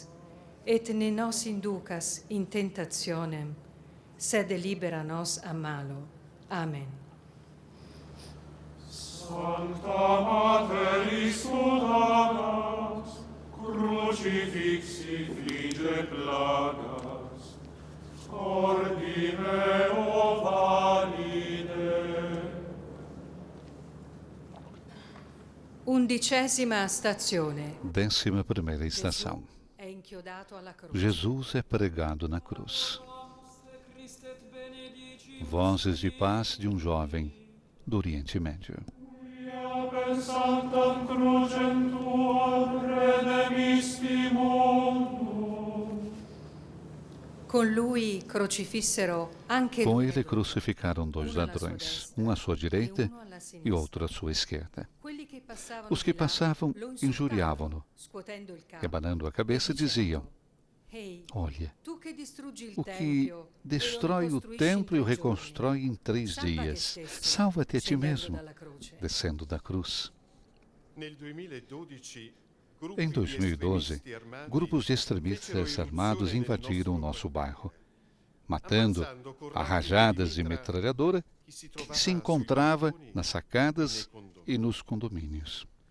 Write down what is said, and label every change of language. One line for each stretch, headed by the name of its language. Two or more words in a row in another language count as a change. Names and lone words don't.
Latin: Et ne nos inducas in tentationem, sed libera nos a malo. Amen. Sancta Mater Istudadas, crucifixi flige plagas, ordi meo valide.
Italian: 11ª stazione.
Portuguese: 11ª estação.
Italian: È inchiodato alla croce.
Portuguese: Jesus é pregado na cruz. Vozes de paz de um jovem do Oriente Médio.
Latin: Per sanctam crucem tuam redemisti mundum.
Italian: Con lui crocifissero anche
Portuguese: Com
Italian: due
Portuguese: ele
Italian: ladroni,
Portuguese: crucificaram dois
Italian: uno alla sua
Portuguese: ladrões,
Italian: destra
Portuguese: um à sua
Italian: e
Portuguese: direita
Italian: uno alla
Portuguese: e
Italian: sinistra.
Portuguese: outro à sua esquerda.
Italian: Quelli che passavano
Portuguese: Os que
Italian: di là
Portuguese: passavam
Italian: lo
Portuguese: injuriavano-no,
Italian: scuotendo il capo,
Portuguese: e abanando a cabeça diziam:
Italian: Ehi,
Portuguese: Olha,
Italian: tu che distruggi il
Portuguese: o que
Italian: tempio
Portuguese: destrói o templo e o reconstrói em 3 dias, salva-te a ti mesmo, descendo da cruz.
Italian: Nel 2012,
Portuguese: Em 2012, grupos de extremistas armados invadiram o nosso bairro, matando a rajadas de metralhadora que se encontrava nas sacadas e nos condomínios.